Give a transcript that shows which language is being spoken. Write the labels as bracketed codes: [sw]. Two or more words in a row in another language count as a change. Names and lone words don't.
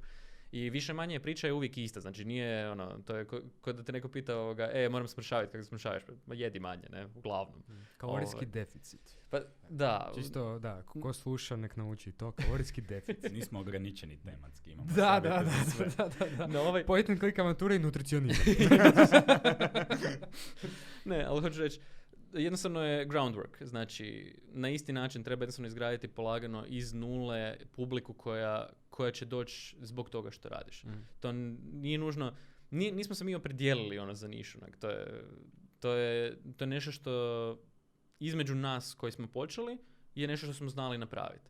[hr] I više manje priča je uvijek ista, znači nije to je kod da te neko pita moram smršaviti, kako smršavaš, jedi manje, ne, uglavnom. Kalorijski deficit. Pa, da. Čisto, da, ko sluša nek nauči to, kalorijski deficit. Nismo ograničeni tematski, imamo da. No, [en] point-and-click [hr] avantura i nutricionizam. Ne, ali hoću reći, jednostavno je groundwork, znači na isti način treba jednostavno izgraditi polagano iz nule publiku koja će doći zbog toga što radiš. To nije nužno, nismo se mi opredijelili za nišu, to je nešto što između nas koji smo počeli je nešto što smo znali napraviti.